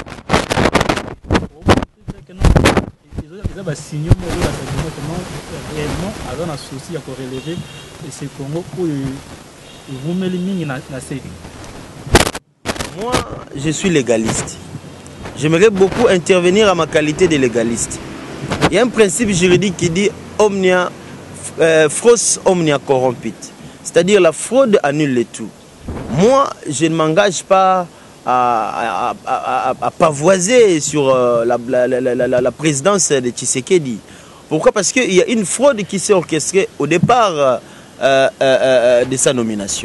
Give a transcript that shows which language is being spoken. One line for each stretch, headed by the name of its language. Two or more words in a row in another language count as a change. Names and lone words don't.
French: Ils ont signé réellement avant un souci à relever et c'est Congo où vous mettez les na Moi, je suis légaliste. J'aimerais beaucoup intervenir à ma qualité de légaliste. Il y a un principe juridique qui dit
Latin: omnia fros omnia corrompit.
French: C'est-à-dire la fraude annule le tout. Moi, je ne m'engage pas à pavoiser sur la présidence de Tshisekedi. Pourquoi? Parce qu'il y a une fraude qui s'est orchestrée au départ de sa nomination.